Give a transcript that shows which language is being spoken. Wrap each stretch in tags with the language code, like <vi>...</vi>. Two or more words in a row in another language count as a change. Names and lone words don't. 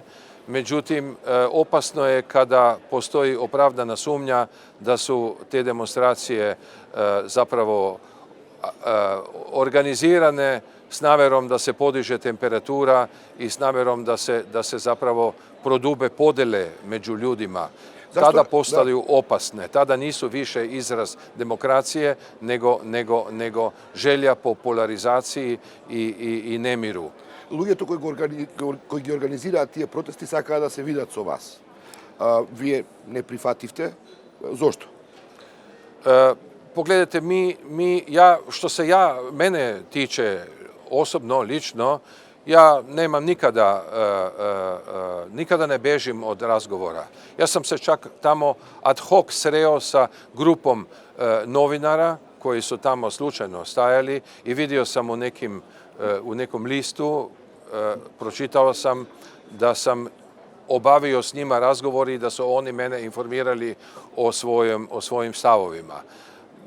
<hr>Međutim, opasno je kada postoji opravdana sumnja da su te demonstracije zapravo organizirane s namerom da se podiže temperatura i s namerom da se zapravo prodube podele među ljudima. Tada postaju opasne, tada nisu više izraz demokracije, nego želja po polarizaciji i nemiru.</hr> <mk>Луѓето кои ги организираат тие протести сакаат да се видат со вас. Вие не прифативте. Зошто?</mk> <hr>Pogledajte, što se mene tiče osobno, lično, ja nemam nikada ne bežim od razgovora. Ja sam se čak tamo</hr> <la>ad hoc</la> <hr>sreo sa grupom novinara koji su tamo slučajno stajali i vidio sam u nekom listu, pročitao sam da sam obavio s njima razgovor i da su oni mene informirali o svojim stavovima.</hr>